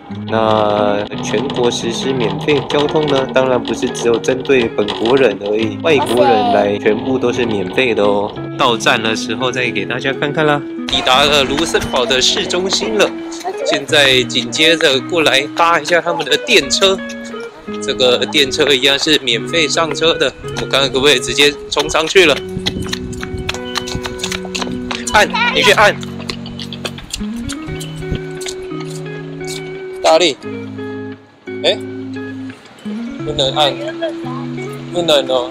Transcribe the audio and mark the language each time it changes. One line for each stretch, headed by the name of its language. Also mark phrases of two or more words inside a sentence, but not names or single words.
Chinese: 那全國實施免費交通呢，當然不是只有針對本國人而已，外國人來全部都是免費的哦。到站的時候再給大家看看啦。抵達了盧森堡的市中心了，現在緊接着過來搭一下他們的電車。這個電車一樣是免費上車的，我看看可不可以直接衝上去了。按，你去按，大力。哎，不能按，不能哦。